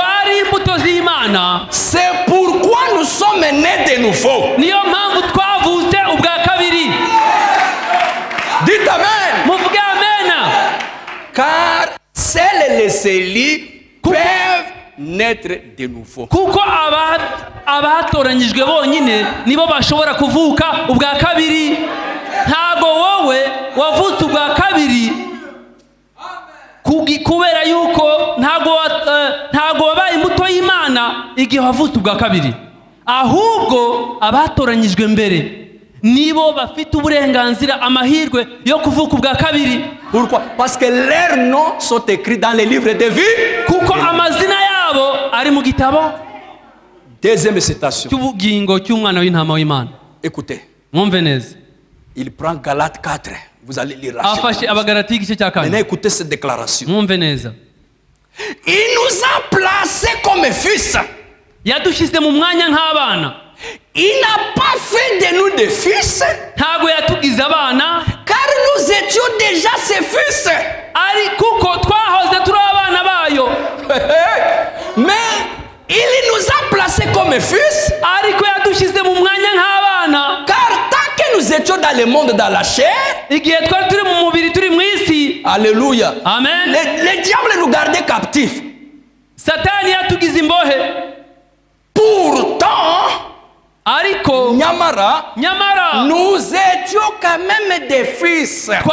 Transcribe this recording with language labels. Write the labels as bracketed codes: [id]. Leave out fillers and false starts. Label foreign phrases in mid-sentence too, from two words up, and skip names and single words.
[fr] C'est pourquoi nous sommes nés de nouveau. Dites Amen. Car seuls les élus peuvent naître de nouveau. [rw] Kubera yuko ntago wabaye imbuto y'Imana igihe wavutse ubwa kabiri, ahubwo abatoranyijwe mbere nibo bafite uburenganzira amahirwe yo kuvuka ubwa kabiri. [fr] Pourquoi? Parce que leurs noms sont écrits dans les livres de vie. [rw] Kuko amazina yabo ari mu gitabo. [fr] Deuxième citation. [rw] Cy'ubugingo cy'umwana w'intama w'Imana. [fr] Écoutez. [rw] Mwumve neza. [fr] Il prend Galates 4. Vous allez lire la [rw] Afashe abagalati igice cya 4. [fr] Maintenant écoutez cette déclaration. [rw] Mwumve neza. [fr] Il nous a placés comme fils. [rw] Yadushyize mu mwanya nk'abana. [fr] Il n'a pas fait de nous des fils. [rw] Ntago yatugize abana. [fr] Car nous étions déjà ses fils. [rw] Ari kuko twahoze turi abana bayo. [fr] Mais il nous a placés comme fils. [rw] Ariko yadushyize mu mwanya nk'abana. [fr] Car tant que nous étions dans le monde, dans la chair, alléluia, amen, le diable nous gardait captifs. Pourtant, Nyamara, nous étions quand même des fils.